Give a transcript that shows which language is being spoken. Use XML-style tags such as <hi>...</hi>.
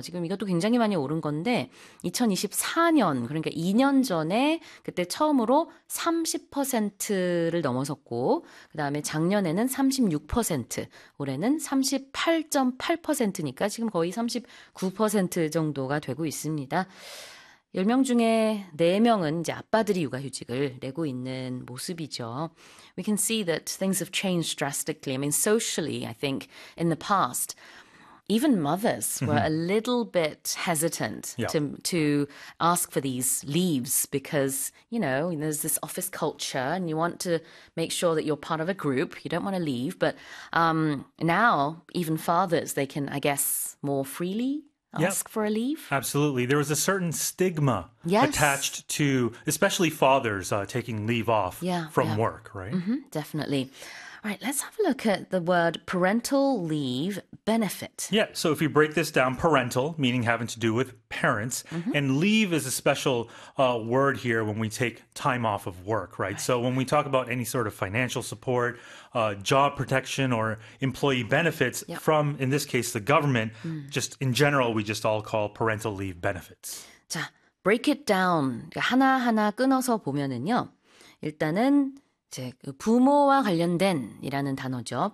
<ko>지금 이것도 굉장히 많이 오른 건데, 2024년, 그러니까 2년 전에 그때 처음으로 30%를 넘어섰고, 그다음에 작년에는 36%, 올해는 38.8%니까 지금 거의 39% 정도가 되고 있습니다. 10명 중에 4명은 이제 아빠들이 육아휴직을 내고 있는 모습이죠.</ko> <en>We can see that things have changed drastically. I mean, socially, I think in the past, even mothers were a little bit hesitant to ask for these leaves because, you know, there's this office culture and you want to make sure that you're part of a group. You don't want to leave. But now, even fathers, they can, I guess, more freely ask for a leave. Absolutely. There was a certain stigma attached to, especially fathers, taking leave off from work, right? Definitely. All right, let's have a look at the word parental leave benefit. Yeah, so if you break this down, parental, meaning having to do with parents, and leave is a special word here when we take time off of work, right? So when we talk about any sort of financial support, job protection, or employee benefits from, in this case, the government, just in general, we just all call parental leave benefits. Break it down.</en> <ko>하나하나 끊어서 보면은요. 일단은 이제 부모와 관련된이라는 단어죠.</ko>